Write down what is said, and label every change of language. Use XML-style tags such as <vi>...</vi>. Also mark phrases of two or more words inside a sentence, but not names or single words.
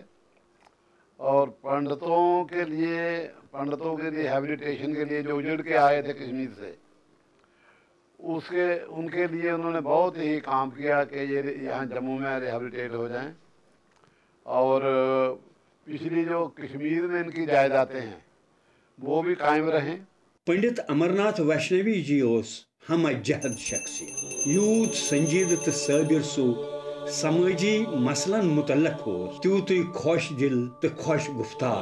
<hi>और पंडितों के लिए हैबिलिटेशन के लिए जो उजड़ के आए थे कश्मीर से, उनके लिए उन्होंने बहुत ही काम किया कि ये यहाँ जम्मू में रिहेबिलिटेट हो जाएं। और पिछली जो कश्मीर में इनकी जायदादें हैं वो भी कायम रहें।</hi> <ks>पंडित अमरनाथ वैष्णवी जी हम जहद शख्सियत यूत संजीद तो साबिर सो समाजी मसलन मुतल्लक तूत खुश दिल तो खुश गुफ्तार</ks>